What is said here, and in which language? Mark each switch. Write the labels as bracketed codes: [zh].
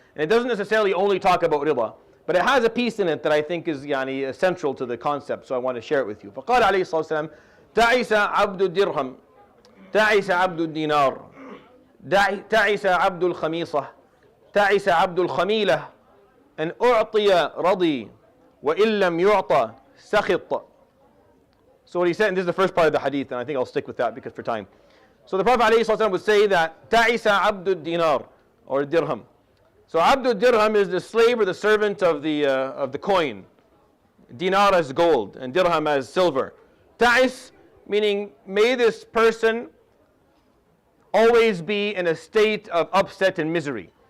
[en] And it doesn't necessarily only talk about Ridha, but it has a piece in it that I think is central to the concept, so I want to share it with you. [ar] فقال عليه الصلاة والسلام تعس عبد الدرهم تعس عبد الدينار تعس عبد الخميصة تعس عبد الخميلة أن أعطي رضي وإن لم يعطى سخط. [en] So what he said, and this is the first part of the hadith, and I think I'll stick with that because for time. So the Prophet ﷺ would say that [ar] تعس عبد الدينار [en] or dirham. So Abdul Dirham is the slave or the servant of the coin. Dinar as gold and dirham as silver. Ta'is meaning may this person always be in a state of upset and misery.